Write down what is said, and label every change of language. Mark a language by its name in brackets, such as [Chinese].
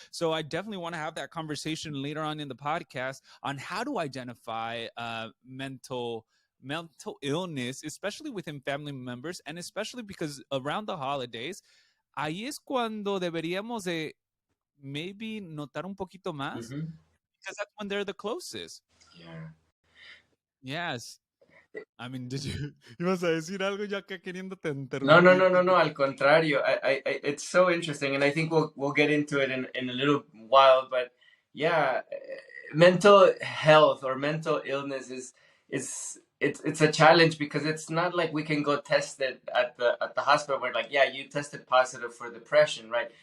[English] So I definitely want to have that conversation later on in the podcast on how to identify mental illness, especially within family members, and especially because around the holidays, [Spanish] ahí es cuando deberíamos de [English] maybe [Spanish] notar un poquito más [English] because that's when they're the closest. Yeah. Yes. I mean, [Spanish] ibas a decir algo ya que queriéndote No. interrumpir? Al contrario. [English] It's so interesting, and I think we'll get into it in a little while. But yeah, mental health or mental illness it's a challenge because it's not like we can go test it at the hospital where like, yeah, you tested positive for depression, right?